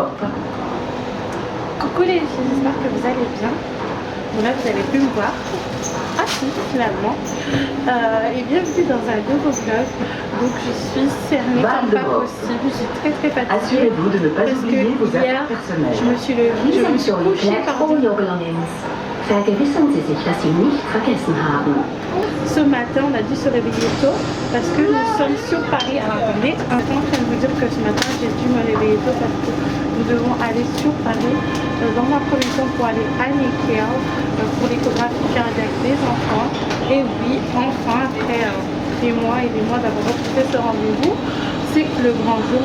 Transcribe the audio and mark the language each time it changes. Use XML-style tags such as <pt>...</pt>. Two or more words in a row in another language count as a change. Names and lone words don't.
<fr>Coucou les filles, j'espère que vous allez bien. Bon là vous n'avez plus me voir. Ah si, finalement. Et bienvenue dans un nouveau vlog. Donc je suis cernée comme pas possible, je suis très fatiguée. Assurez-vous de ne pas oublier vos affaires personnelles. Je me suis couchée par</fr> <de>Vergewissern Sie sich, dass Sie nichts vergessen haben.</de> <fr>Ce matin, on a dû se réveiller tôt parce que nous sommes sur Paris. Alors attendez, je viens de vous dire que ce matin, j'ai dû me réveiller tôt parce que nous devons aller sur Paris dans un premier temps pour aller à Necker pour l'échographie cardiaque des enfants. Et oui, enfin, après des mois et des mois d'avoir refusé ce rendez-vous, c'est le grand jour.</fr>